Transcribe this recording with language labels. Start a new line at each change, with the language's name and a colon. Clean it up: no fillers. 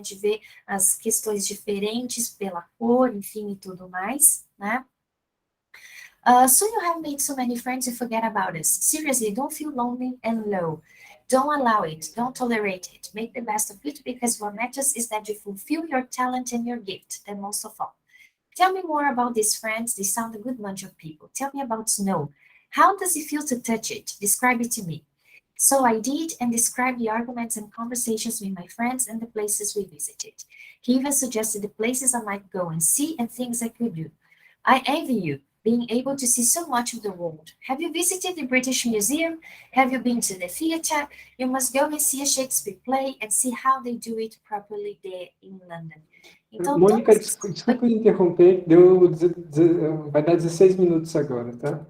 Portuguese: De ver as questões diferentes pela cor, enfim, e tudo mais, né?
English: So you have made so many friends, you forget about us. Seriously, don't feel lonely and low. Don't allow it. Don't tolerate it. Make the best of it, because what matters is that you fulfill your talent and your gift, and most of all. Tell me more about these friends. They sound a good bunch of people. Tell me about snow. How does it feel to touch it? Describe it to me. So I did, and described the arguments and conversations with my friends and the places we visited. He even suggested the places I might go and see and things I could do. I envy you, being able to see so much of the world. Have you visited the British Museum? Have you been to the theatre? You must go and see a Shakespeare play and see how they do it properly there in London.
Portuguese: Então, Mônica, desculpa interromper, vai dar 16 minutos agora, tá?